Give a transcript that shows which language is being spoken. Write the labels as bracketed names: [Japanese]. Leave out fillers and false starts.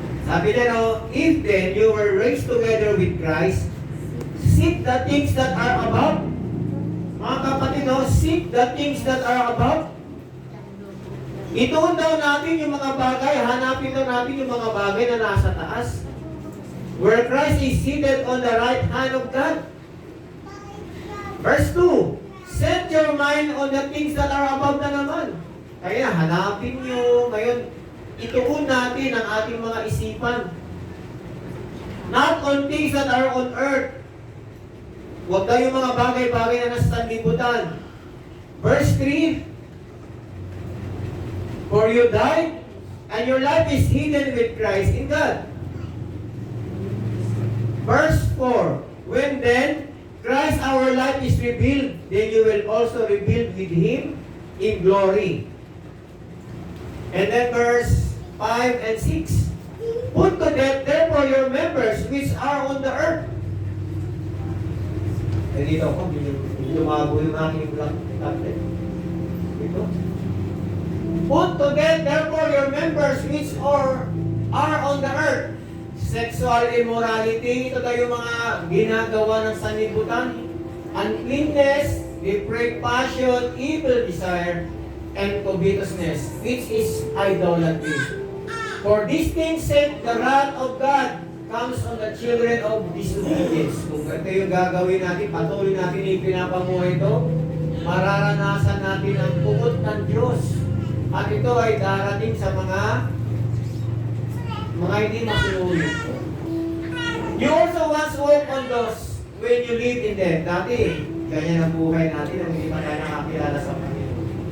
[Filipino] Sabi niya, [English] no, if then you were raised together with Christ, seek the things that are above. [Filipino] Mga kapatid, [English] no, seek the things that are above. [Filipino] Ituon daw natin yung mga bagay, hanapin daw natin yung mga bagay na nasa taas. [English] Where Christ is seated on the right hand of God. Verse 2, set your mind on the things that are above [Filipino] na naman. Kaya hanapin nyo, ngayon, ituon natin ang ating mga isipan. [English] Not on things that are on earth. [Filipino] Huwag daw yung mga bagay-bagay na nasa sanlibutan. [English] Verse 3, for you died, and your life is hidden with Christ in God. Verse 4, when then Christ our life is revealed, then you will also revealed with Him in glory. And then verse 5 and 6, put to death therefore your members which are on the earth. [Filipino] Eh dito ako, lumago yung aking tablet. Dito. [English] Put to death therefore your members which are on the earth. Sexual immorality, [Filipino] ito daw yung mga ginagawa ng sanlibutan. [English] Uncleanness, depraved passion, evil desire, and covetousness, which is idolatry. For these things sake, the wrath of God comes on the children of disobedience. [Filipino] Kung ito yung gagawin natin, patuloy natin yung pinapamuhay ito, mararanasan natin ang puot ng Diyos. At ito ay darating sa mga hindi masunulit. [English] You also once walked on those when you lived in them. [Filipino] Dati, ganyan ang buhay natin nung hindi pa tayo nakakilala sa Panginoon.